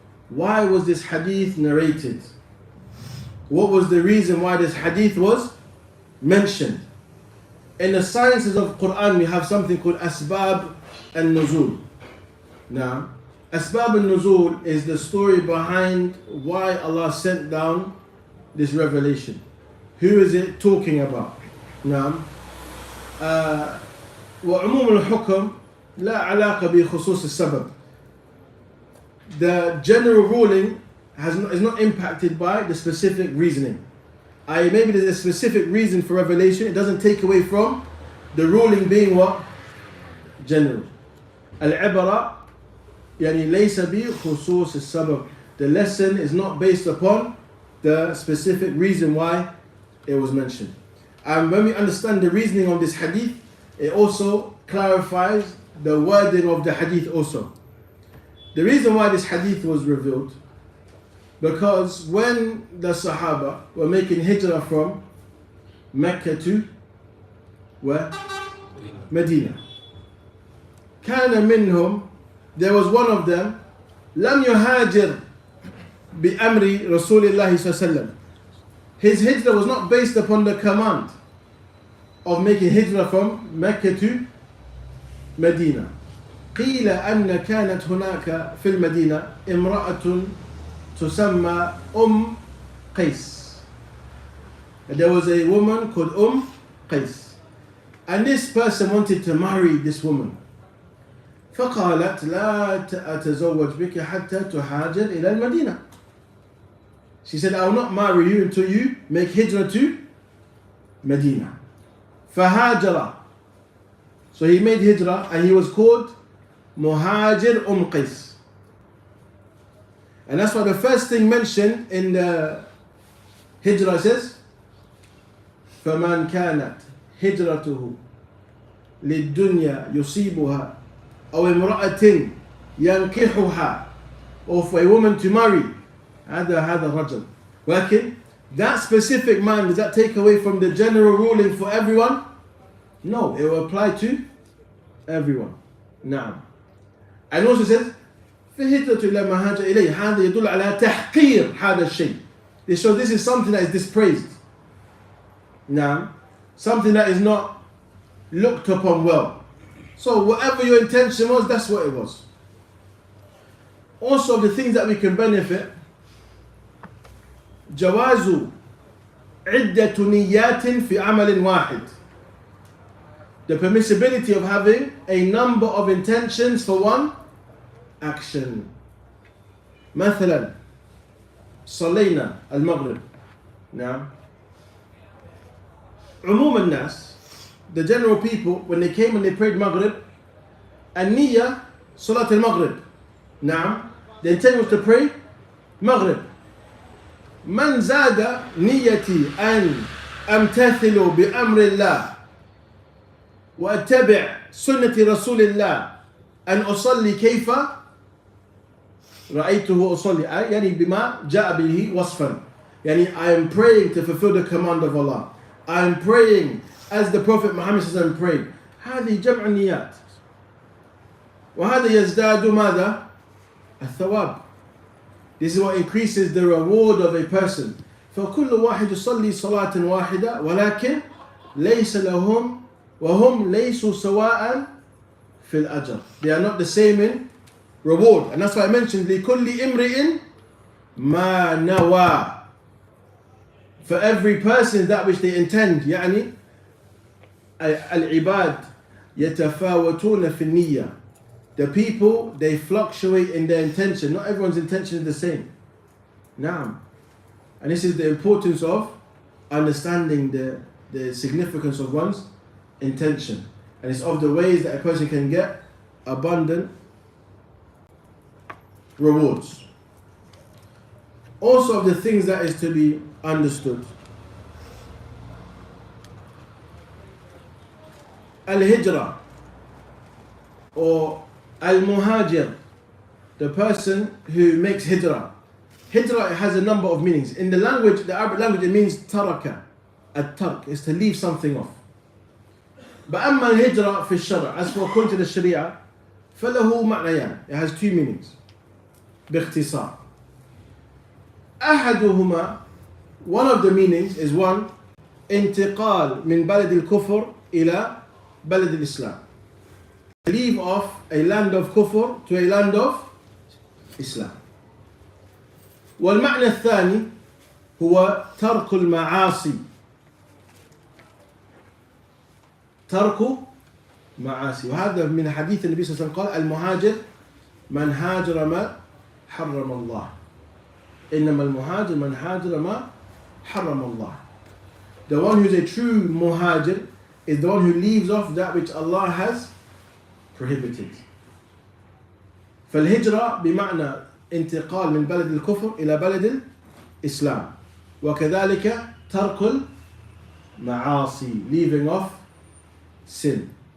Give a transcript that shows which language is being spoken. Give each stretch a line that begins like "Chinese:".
English: Why was this hadith narrated? What was the reason why this hadith was mentioned? In the sciences of Quran, we have something called Asbab al-Nuzul. Now, Asbab al-Nuzul is the story behind why Allah sent down this revelation. Who is it talking about?
Arabic: Now, وعموم الحكم لا علاقة بخصوص السبب.
English: The general ruling is not impacted by the specific reasoning. Maybe there's a specific reason for revelation, it doesn't take away from the ruling being what? General.
Arabic: العبرة يعني ليس بخصوص السبب.
English: The lesson is not based upon the specific reason why it was mentioned. And when we understand the reasoning of this hadith, it also clarifies the wording of the hadith also. The reason why this hadith was revealed, because when the Sahaba were making hijrah from Mecca to where? Medina.
Arabic: كان منهم,
English: there was one of them,
Arabic: لم يهاجر بأمر رسول الله صلى الله عليه وسلم.
English: His hijrah was not based upon the command of making hijrah from Mecca to Medina.
Arabic: قيل أن كانت هناك في المدينة امرأة تسمى قيس.
English: There was a woman called قيس. And this person wanted to marry this woman.
Arabic: فقالت لا أتزوج بك حتى تهاجر إلى المدينة.
English: She said, I will not marry you until you make hijrah to Medina.
Arabic: فهاجر.
English: So he made hijrah and he was called Muhajir Qais. And that's why the first thing mentioned in the hijrah says,
Arabic: فَمَنْ كَانَتْ هِجْرَتُهُ لِلدُّنْيَا يُصِيبُهَا أو امرأة ينكحها,
English: or for a woman to marry,
Arabic: هذا الرجل.
English: ولكن that specific man, does that take away from the general ruling for everyone? No, it will apply to everyone.
Arabic: نعم.
English: And also says
Arabic: فهجرة إلى ما هاجر إليه, هذا يدل على تحقير هذا الشيء.
English: So this is something that is dispraised. Now, something that is not looked upon well. So whatever your intention was, that's what it was. Also, the things that we can benefit,
Arabic: جواز عدة نيات في عمل واحد.
English: The permissibility of having a number of intentions for one action.
Arabic: مثلا صلينا المغرب.
English: Now,
Arabic: عموم الناس,
English: the general people, when they came and they prayed Maghrib,
Arabic: النية صلاة المغرب.
English: نعم, the intent was to pray Maghrib.
Arabic: من زاد نيتي أن أمتثل بأمر الله وأتبع سنة رسول الله أن أصلي كيف رأيته أصلي, يعني بما جاء به وصفا, يعني
English: I am praying to fulfill the command of Allah. I am praying as the Prophet Muhammad prayed.
Arabic: هذه جمع النيات. وهذا يزداد ماذا؟ الثواب.
English: This is what increases the reward of a person.
Arabic: فكل واحد يصلي صلاة واحدة ولكن ليس لهم وهم ليسوا سواء في الأجر.
English: They are not the same in reward. And that's why I mentioned
Arabic: لكل امرئ ما نوى.
English: For every person that which they intend.
Arabic: يعني العباد يتفاوتون في النية.
English: The people, they fluctuate in their intention. Not everyone's intention is the same. Naam. And this is the importance of understanding the the significance of one's intention. And it's of the ways that a person can get abundant rewards. Also of the things that is to be understood. Al-Hijrah or Al-Muhajir, the person who makes Hijrah. Hijrah has a number of meanings. In the language, the Arabic language, it means taraka. At-tark is to leave something off. But
Arabic: أما الهجرة في الشرع,
English: as for according to the Sharia,
Arabic: فله معنيان.
English: It has two meanings. باختصار.
Arabic: أحدهما,
English: one of the meanings is one,
Arabic: انتقال من بلد الكفر إلى بلد الإسلام.
English: Leave off a land of kufr to a land of Islam.
Arabic: والمعنى الثاني هو ترك المعاصي. ترك معاصي. وهذا من حديث النبي صلى الله عليه وسلم قال المهاجر من هاجر ما حرم الله. إنما المهاجر من هاجر ما حرم الله.
English: The one who is a true muhajir is the one who leaves off that which Allah has prohibited.
Arabic: فالهجرة بمعنى انتقال من بلد الكفر إلى بلد الإسلام. وكذلك ترك المعاصي,
English: leaving off sin.